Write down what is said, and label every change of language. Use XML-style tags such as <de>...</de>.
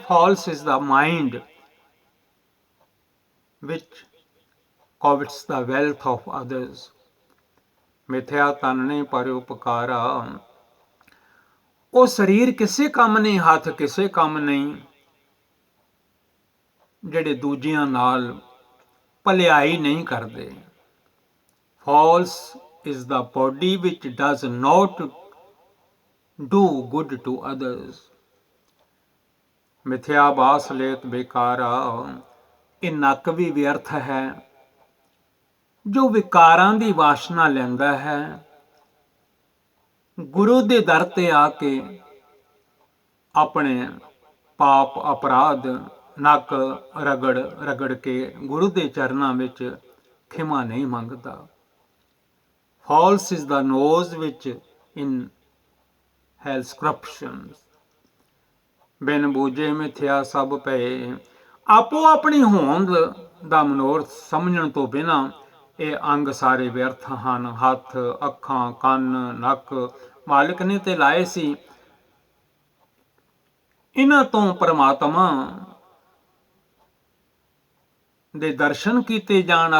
<en>False is the mind which covets the wealth of others.</en> <pa>ਮਿਥਿਆ ਤਨ ਨੇ ਪਰ ਉਪਕਾਰਾ। ਉਹ ਸਰੀਰ ਕਿਸੇ ਕੰਮ ਨਹੀਂ, ਹੱਥ ਕਿਸੇ ਕੰਮ ਨਹੀਂ, ਜਿਹੜੇ ਦੂਜਿਆਂ ਨਾਲ ਭਲਾਈ ਨਹੀਂ ਕਰਦੇ।</pa> <en>False is the body which does not do good to others.</en> <pa>ਮਿਥਿਆ ਬਾਸ ਲੇਤ ਬੇਕਾਰਾ। ਇਹ ਨੱਕ ਵੀ ਵਿਅਰਥ ਹੈ ਜੋ ਵਿਕਾਰਾਂ ਦੀ ਵਾਸ਼ਨਾ ਲੈਂਦਾ ਹੈ। ਗੁਰੂ ਦੇ ਦਰ ਤੇ ਆ ਕੇ ਆਪਣੇ ਪਾਪ ਅਪਰਾਧ ਨੱਕ ਰਗੜ ਰਗੜ ਕੇ ਗੁਰੂ ਦੇ ਚਰਨਾਂ ਵਿੱਚ ਖਿਮਾ ਨਹੀਂ ਮੰਗਦਾ।</pa> <en>False is the nose which inhales corruptions.</en> <pa>ਬਿਨ ਬੂਝੇ ਮਿਥਿਆ ਸਭ ਪਏ। ਆਪੋ ਆਪਣੀ ਹੋਂਦ ਦਾ ਮਨੋਰਥ ਸਮਝਣ ਤੋਂ ਬਿਨਾਂ ਇਹ ਅੰਗ ਸਾਰੇ ਵਿਅਰਥ ਹਨ। ਹੱਥ, ਅੱਖਾਂ, ਕੰਨ, ਨੱਕ ਮਾਲਿਕ ਨੇ ਤੇ ਲਾਏ ਸੀ। ਇਹਨਾਂ ਤੋਂ ਪਰਮਾਤਮਾ ਦੇ ਦਰਸ਼ਨ ਕੀਤੇ ਜਾਣ।</pa>